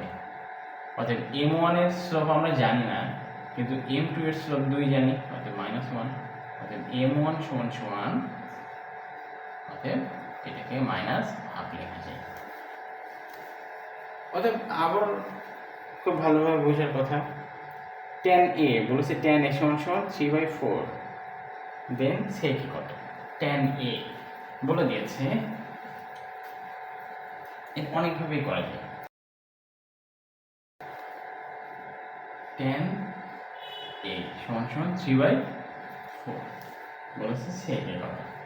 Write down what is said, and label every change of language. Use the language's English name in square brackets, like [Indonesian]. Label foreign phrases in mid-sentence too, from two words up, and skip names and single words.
[Bangla] অর্থাৎ m1 এর স্লোপ আমরা জানি না, কিন্তু m2 এর স্লোপ 2 জানি, অর্থাৎ -1। অর্থাৎ m1 সমান সমান, অর্থাৎ এটাকে -1/2 লেখা যায়। অর্থাৎ আবার খুব ভালোভাবে বোঝার কথা, tan a বলেছে tan a সমান সমান 3/4। দেন sec কত, tan a বলে দিয়েছে অনেকভাবেই করা যায়। tan a সমান সমান 3/4 বলেছে sec এর কথা।